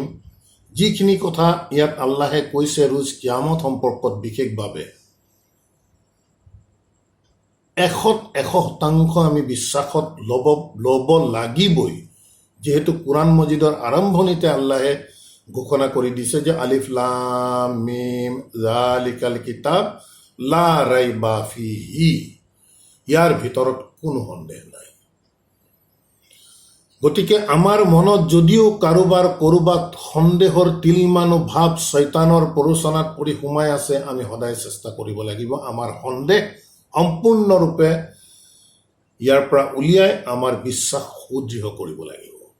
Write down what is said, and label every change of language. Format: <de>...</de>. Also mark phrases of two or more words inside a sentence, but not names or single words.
<as>যিখিনি কথা ইয়াত আল্লাহে কৈছে ৰোজ কিয়ামত সম্পৰ্কত বিশেষভাৱে, 100% আমি বিশ্বাসত ল'ব লাগিবই। যেহেতু কোৰাণ মজিদৰ আৰম্ভণিতে আল্লাহে ঘোষণা কৰি দিছে যে</as> <ar>الم ذلك الكتاب لا ريب فيه,</ar> <as>ইয়াৰ ভিতৰত কোনো সন্দেহ নাই। গতিকে আমাৰ মনত যদিও কাৰোবাৰ ক'ৰবাত সন্দেহৰ তিলমানো ভাৱ শয়তানৰ প্ৰৰোচনাত পৰি সোমাই আছে, আমি সদায় চেষ্টা কৰিব লাগিব আমাৰ সন্দেহ সম্পূৰ্ণৰূপে ইয়াৰ পৰা উলিয়াই আমাৰ বিশ্বাস সুদৃঢ় কৰিব লাগিব।</as>